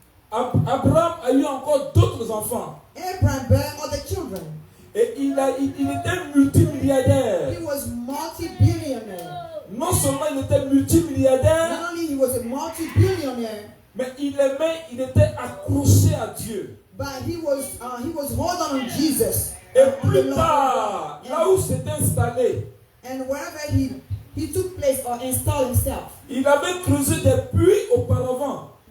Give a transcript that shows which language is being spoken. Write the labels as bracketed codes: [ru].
[fr] Abraham a eu encore d'autres enfants. [en] Abraham bare other children. [fr] Et il était multimilliardaire. [en] He was multi-billionaire. [fr] Non seulement il était multimilliardaire, [en] Not only he was a multi-billionaire, [fr] mais il était accroché à Dieu. [en] but he was holding on Jesus. [fr] Et plus tard, là où s'est installé, [en] And wherever he took place or installed himself, [fr] il avait creusé des puits auparavant.